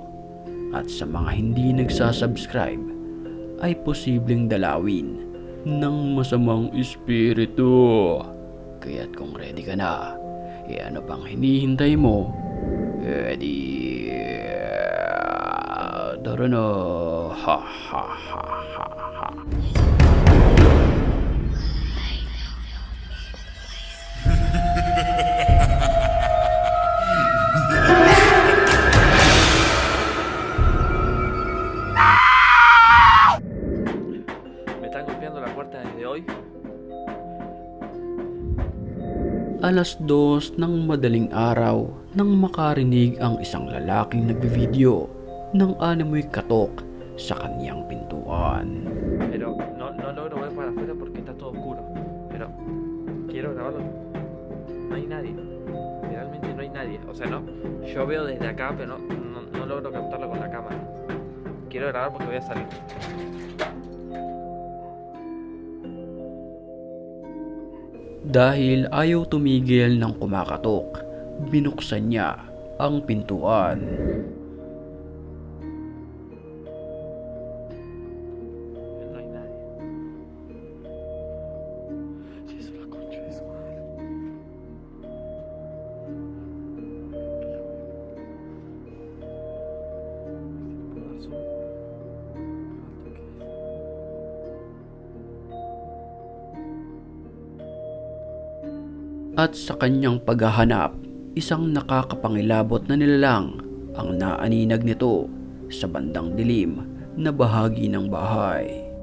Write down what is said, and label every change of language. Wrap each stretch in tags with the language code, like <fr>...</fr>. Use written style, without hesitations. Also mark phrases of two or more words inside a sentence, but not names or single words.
<tl>At sa mga hindi nagsasubscribe ay posibleng dalawin ng masamang espiritu. Kaya't kung ready ka na, ano pang hinihintay mo? Tara na. Ha ha ha ha ha.</tl> <es>Me están golpeando la puerta desde hoy.</es> <tl>Alas 2 ng madaling araw nang makarinig ang isang lalaking nagbivideo ng animoy katok sa kaniyang pintuan.</tl> <es>Pero no logro ver para afuera porque está todo oscuro. Pero quiero grabarlo. No hay nadie. Realmente no hay nadie. O sea, no. Yo veo desde acá, pero no logro captarlo con la cámara. Quiero grabar porque voy a salir.</es> <tl>Dahil ayaw tumigil ng kumakatok, binuksan niya ang pintuan.</tl> <es>No hay nadie. Sí, es la concha de su madre. ¿Puedo dar zoom? Alto que es.</es> <tl>At sa kanyang paghahanap, isang nakakapangilabot na nilalang ang naaninag nito sa bandang dilim na bahagi ng bahay.</tl>